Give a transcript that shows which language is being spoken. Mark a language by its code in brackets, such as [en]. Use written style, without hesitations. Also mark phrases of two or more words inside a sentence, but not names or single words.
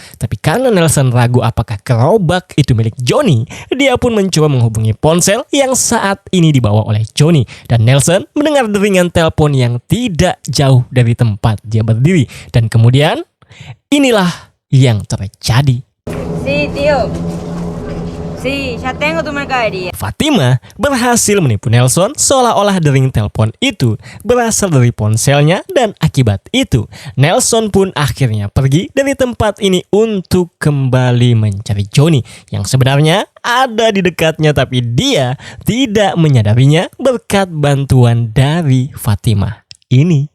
[id] Tapi karena Nelson ragu apakah gerobak itu milik Joni, dia pun mencoba menghubungi ponsel yang saat ini dibawa oleh Joni. Dan Nelson mendengar deringan telepon yang tidak jauh dari tempat dia berdiri. Dan kemudian inilah yang terjadi. [es] Sí, tío. Sí, ya tengo tu mercadería. [id] Fatimah berhasil menipu Nelson seolah-olah dering telepon itu berasal dari ponselnya, dan akibat itu Nelson pun akhirnya pergi dari tempat ini untuk kembali mencari Joni yang sebenarnya ada di dekatnya, tapi dia tidak menyadarinya berkat bantuan dari Fatimah ini.